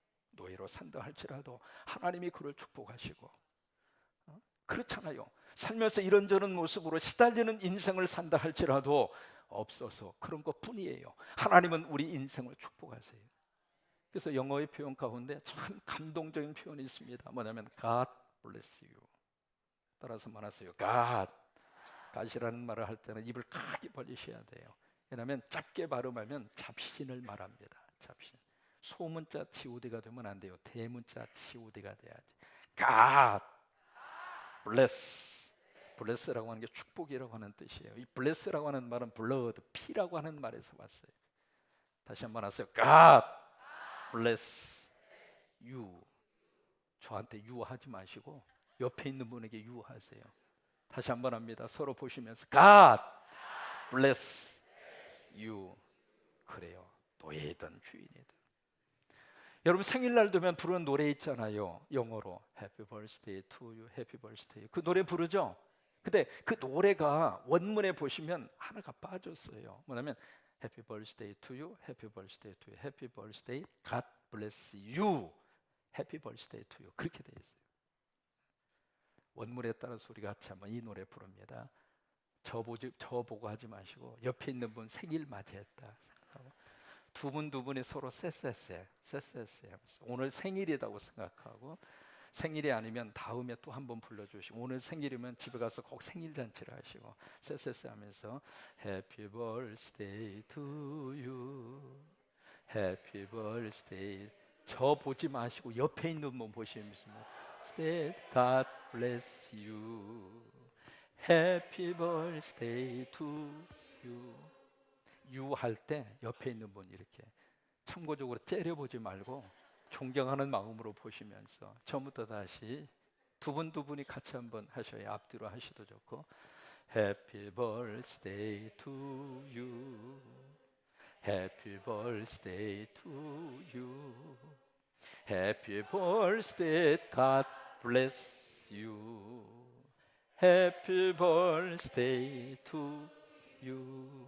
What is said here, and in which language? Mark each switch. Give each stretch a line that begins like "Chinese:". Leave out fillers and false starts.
Korean: 노예로 산다 할지라도 하나님이 그를 축복하시고 그렇잖아요. 살면서 이런저런 모습으로 시달리는 인생을 산다 할지라도 없어서 그런 것뿐이에요. 하나님은 우리 인생을 축복하세요. 그래서 영어의 표현 가운데 참 감동적인 표현이 있습니다. 뭐냐면
English: God bless you.
Korean: 따라서 말하세요. God이라는 말을 할 때는 입을 크게 벌리셔야 돼요. 왜냐하면 짧게 발음하면 잡신을 말합니다. 잡신. 소문자 치우디가 되면 안 돼요. 대문자 치우디가 돼야지.
English: God bless.
Korean: bless라고 하는 게 축복이라고 하는 뜻이에요. 이 bless라고 하는 말은 blood, 피라고 하는 말에서 왔어요. 다시 한번 하세요.
English: God bless you.
Korean: 저한테 you 하지 마시고 옆에 있는 분에게 you 하세요. 다시 한번 합니다. 서로 보시면서
English: God bless you.
Korean: 그래요. 노예이든 주인이든. 여러분 생일날 되면 부르는 노래 있잖아요. 영어로
English: Happy Birthday to you, Happy Birthday.
Korean: 그 노래 부르죠. 근데 그 노래가 원문에 보시면 하나가 빠졌어요. 뭐냐면
English: Happy Birthday to you, Happy Birthday to you, Happy Birthday, God bless you, Happy Birthday to you.
Korean: 그렇게 돼 있어요. 원문에 따라서 우리가 같이 한번 이 노래 부릅니다. 저 보고 하지 마시고 옆에 있는 분 생일 맞이했다 생각하고 두 분이 서로 쎄쎄쎄 하면서 오늘 생일이라고 생각하고 생일이 아니면 다음에 또 한 번 불러주시고 오늘 생일이면 집에 가서 꼭 생일 잔치를 하시고 쎄쎄쎄 하면서
English: Happy birthday to you, Happy birthday.
Korean: 저 보지 마시고 옆에 있는 분 보시면서
English: God bless you, Happy birthday to you.
Korean: 유 할 때 옆에 있는 분 이렇게 참고적으로 째려보지 말고 존경하는 마음으로 보시면서 처음부터 다시 두 분이 같이 한번 하셔야 앞뒤로 하셔도 좋고
English: Happy birthday to you. Happy birthday to you. Happy birthday, God bless you. Happy birthday to you.